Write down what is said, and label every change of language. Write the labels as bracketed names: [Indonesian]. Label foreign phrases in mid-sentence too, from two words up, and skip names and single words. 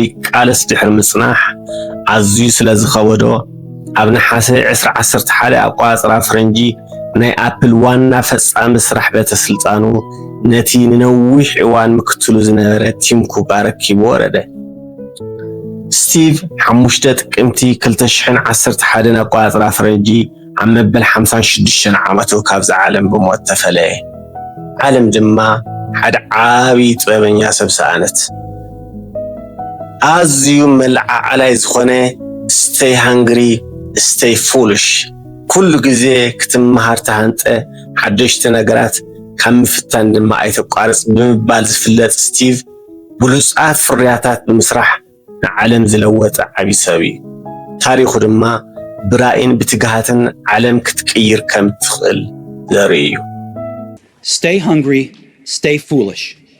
[Tigrinya] ይቃለስ ድሕሪ ምጽናሕ ኣዝዩ ስለ ዝኸበዶ ኣብ ነሓሰ 2011 ኣቆጻጽራ ፈረንጂ ናይ ኣፕል ዋና ፈጻሚ ስራሕ ቤተ ስልጣኑ ነቲ ንነዊሕ እዋን ምክትሉ ዝነበረ ቲም ኩክ ኣረኪቡ ወረደ ስቲቭ 5 ጥቅምቲ 2011 ኣቆጻጽራ ፈረንጂ ኣብ መበል 56 ዓመቱ ካብዚ ዓለም ብሞት ተፈለየ ዓለም ድማ ሓደ ዓብይ ጥበበኛ ሰብ ሰኣነት ኣዝዩ መልዓዓላይ ዝኾነ [English] stay hungry stay foolish [Tigrinya] ኩሉ ግዜ ክትመሃር ተሃንጠ ሓደሽተ ነገራት ካብ ምፍታን ድማ ኣይተቋርጽ ብምባል ዝፍለጥ ስቲቭ ብሉጻት ፍርያታት ብምስራሕ ንዓለም ዝለወጠ ዓብይ ሰብ እዩ ታሪኹ ድማ ብራእይን ብትግሃትን ዓለም ክትቀይር ከም ትኽእል ዘርኢ እዩ [English] Stay hungry, stay foolish.